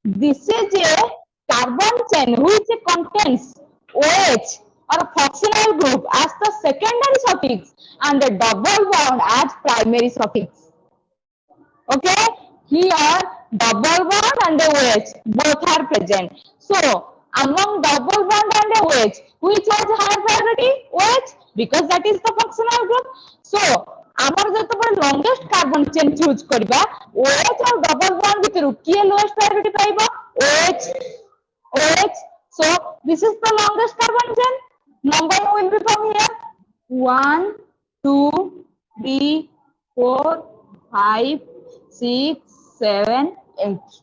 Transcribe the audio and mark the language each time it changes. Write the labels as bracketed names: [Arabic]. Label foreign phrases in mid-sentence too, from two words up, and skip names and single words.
[English] is a carbon chain which contains OH or a functional group as the secondary suffix and the double bond as primary suffix. Okay, here double bond and the OH both are present. So among double bond and the OH, which has higher priority? OH, because that is the functional group. So [Odia] ଆମର ଯେତେବେଳେ [English] longest carbon chain choose କରିବା OH और double bond [Odia] ଭିତରୁ କିଏ [English] lowest priority ପାଇବ? OH. OH. So this is the longest carbon chain. Number will be from here 1, 2, 3, 4, 5, 6, 7, 8.